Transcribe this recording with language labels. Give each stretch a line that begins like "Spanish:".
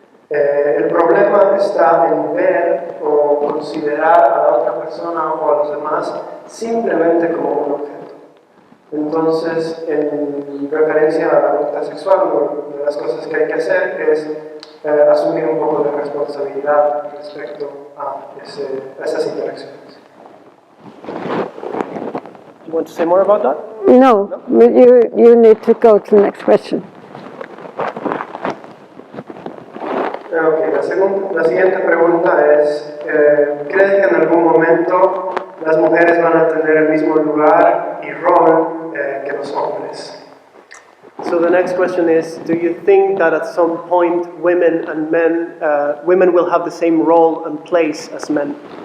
Spanish: El problema está en ver o considerar a la otra persona o a los demás simplemente como un objeto. Entonces, en referencia a la conducta sexual, una de las cosas que hay que hacer es asumir un poco de responsabilidad respecto a esas interacciones.
English: Do you want to say more about that? No, you need to go to the next question.
Spanish: Okay, la siguiente pregunta es, ¿crees que en algún momento las mujeres van a tener el mismo lugar y rol que los hombres?
English: So the next question is, do you think that at some point women and men, women will have the same role and place as men?